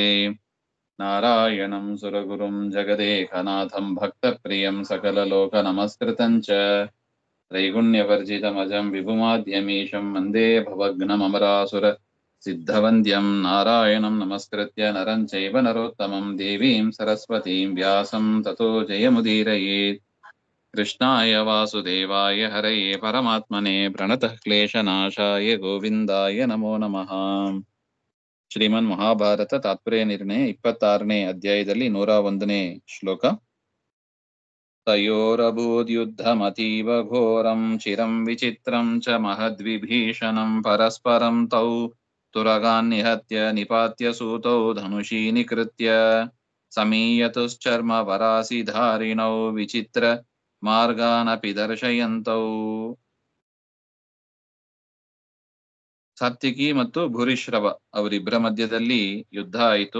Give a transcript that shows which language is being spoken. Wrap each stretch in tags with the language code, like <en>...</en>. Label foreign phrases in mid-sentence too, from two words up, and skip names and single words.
<sa>नारायणं सुरगुरुं जगदेकनाथं भक्तप्रियं सकललोकनमस्कृतं च त्रैगुण्यवर्जितमजं विभुमाद्यमीशं वन्दे भवघ्नममरासुर सिद्धवन्द्यं नारायणं नमस्कृत्य नरं चैव नरोत्तमं देवीं सरस्वतीं व्यासं ततो जयमुदीरयेत्। कृष्णाय वासुदेवाय हरये परमात्मने प्रणतः क्लेशनाशाय गोविन्दाय नमो नमः।</sa> <kn>ಶ್ರೀಮನ್ ಮಹಾಭಾರತ ತಾತ್ಪರ್ಯ ನಿರ್ಣಯ 26ನೇ ಅಧ್ಯಾಯದಲ್ಲಿ 101ನೇ ಶ್ಲೋಕ.</kn> <sa>ತಯೋರಭೂದ್ಯುದ್ಧಮತೀವ ಘೋರಂ ಚಿರಂ ವಿಚಿತ್ರಂ ಚ ಮಹದ್ವಿಭೀಷಣಂ ಪರಸ್ಪರಂ ತೌ ತುರಗಾನ್ ನಿಹತ್ಯ ನಿಪಾತ್ಯ ಸೂತೌ ಧನುಷೀ ನಿಕೃತ್ಯ ಸಮೀಯತುಶ್ಚರ್ಮ ವರಾಸಿ ಧಾರಿಣೌ ವಿಚಿತ್ರ ಮಾರ್ಗಾನಪಿ ದರ್ಶಯಂತೌ.</sa> <kn>ಸಾತ್ವಿಕಿ ಮತ್ತು ಭೂರಿಶ್ರವ ಅವರಿಬ್ಬರ ಮಧ್ಯದಲ್ಲಿ ಯುದ್ಧ ಆಯಿತು.</kn>